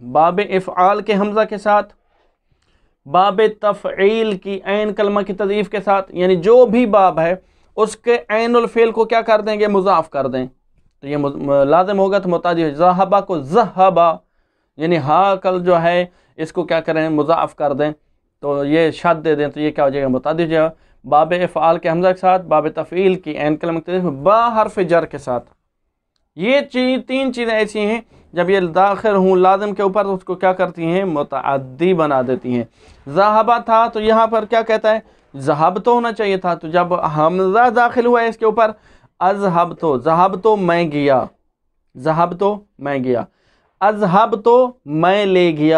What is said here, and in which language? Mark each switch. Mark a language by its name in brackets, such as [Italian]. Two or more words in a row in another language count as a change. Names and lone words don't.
[Urdu] باب افعال کے حمزہ کے ساتھ، باب تفعیل کی عین کلمہ کی تضعیف کے ساتھ، یعنی جو بھی باب ہے اس کے عین الفعل کو کیا کر دیں گے؟ مضاف کر دیں تو یہ لازم ہوگا تو متعدی ہو. ذہبا کو ذہبا یعنی ہا کل جو ہے اس کو کیا کریں؟ مضاف کر دیں تو یہ شد دے دیں تو یہ کیا ہو جائے گا؟ متعدی ہو جائے گا. باب افعال کے حمزہ کے ساتھ، باب تفعیل کی عین کلمہ کی تضعیف با حرف جر کے ساتھ. یہ 3 چیزیں ایسی ہیں جب یہ داخل ہوں لازم کے اوپر تو اس کو کیا کرتی ہیں؟ متعدی بنا دیتی ہیں. ذہبا تھا تو یہاں پر کیا کہتا ہے؟ ذہب تو ہونا چاہیے تھا، تو جب حمزہ داخل ہوا ہے اس کے اوپر اذہب تو، ذہب تو میں گیا، ذہب تو میں گیا، اذہب تو میں لے گیا.